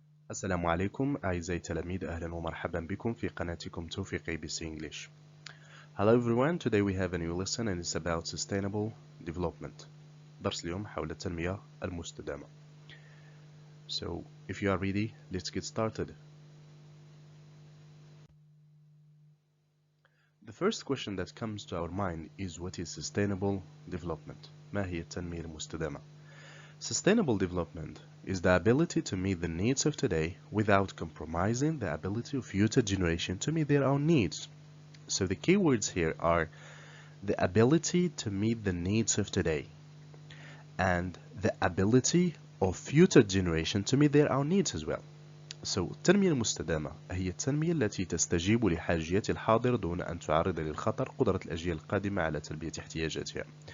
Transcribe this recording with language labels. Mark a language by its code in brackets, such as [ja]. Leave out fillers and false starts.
[ar] السلام عليكم أعزائي التلاميذ، أهلا ومرحبا بكم في قناتكم توفيق ABC English. [en] Hello everyone, today we have a new lesson and it's about sustainable development. [ar] درس اليوم حول التنمية المستدامة. [en] So if you are ready, let's get started. The first question that comes to our mind is what is sustainable development? [ar] ما هي التنمية المستدامة؟ [en] Sustainable development is the ability to meet the needs of today without compromising the ability of future generation to meet their own needs. So the key words here are the ability to meet the needs of today and the ability of future generation to meet their own needs as well. [ar] So التنمية المستدامة هي التنمية التي تستجيب لحاجيات الحاضر دون أن تعرض للخطر قدرة الأجيال القادمة على تلبية احتياجاتها.